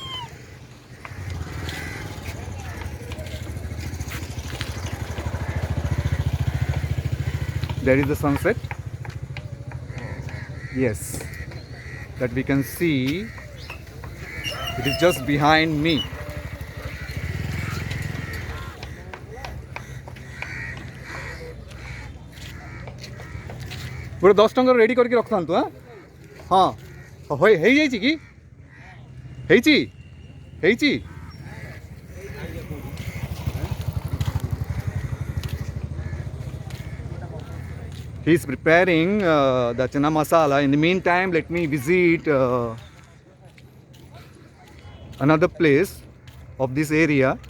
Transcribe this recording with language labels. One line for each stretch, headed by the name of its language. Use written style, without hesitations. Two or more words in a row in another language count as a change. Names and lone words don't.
English: There is the sunset. Yes, that we can see. It is just behind me.
Odia: ଗୋଟେ 10 ଟଙ୍କା ରେଡ଼ି କରିକି ରଖଥାନ୍ତୁ ହଁ ହଁ ହେଇଯାଇଛି କି ହେଇଛି ହେଇଛି
English: he is preparing the chana masala. In the meantime, let me visit another place of this area.